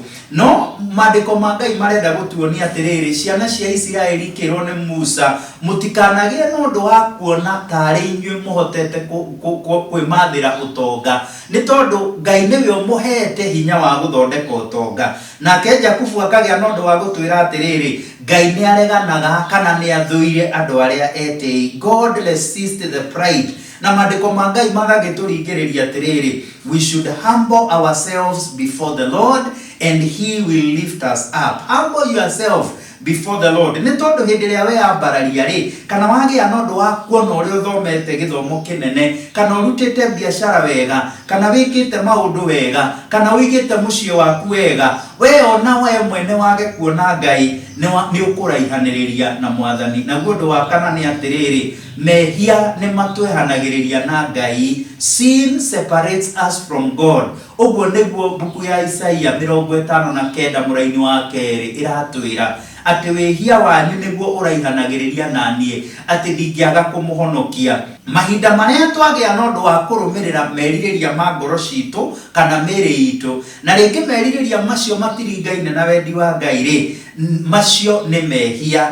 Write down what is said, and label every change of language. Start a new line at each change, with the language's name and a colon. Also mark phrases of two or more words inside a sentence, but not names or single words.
Kikuyu: No mandiko ma Ngai marenda gutuonia atiriri, ciana cia Israeli kirwo ni Musa mutikanagie no ndu wa kuona tari inyue muhotete kwimathira utonga ni tondu Ngai niwe umuhete hinya wa guthondeka utonga. Nake Jakubu akagia no ndu wa gutwira atiriri, Ngai ni areganaga kana ni athuire andu aria eti.
English: God resist the pride.
Kikuyu: Na mandiko ma Ngai magagituringiriria atiriri,
English: we should humble ourselves before the Lord and he will lift us up. Humble yourself before the Lord.
Kikuyu: Ni tondu hindi ria we ambararia ri kana wagia no ndu wa kuona uri uthomete githomo kinene kana urutite biashara wega kana wikite maundu wega kana wigite mucie waku wega, we ona we mwene wage kuona Ngai ni ukuraihaniriria na mwathani. Na guo wa kana ni atiriri, mehia ni matwehanagiriria na Ngai.
English: Sin separates us from God.
Kikuyu: Uguo niguo buku ya Isaia 59 muraini wa keri iratwira ati wehia wanyu niguo uraihanagiriria na nie ati ndingiaga kumuhonokia. Mahinda maria twagia no ndu wa kurumirira meririria ma ngoro citu kana miri itu na ringi meririria macio matiringaine na wendi wa Ngai ri, macio ni mehia.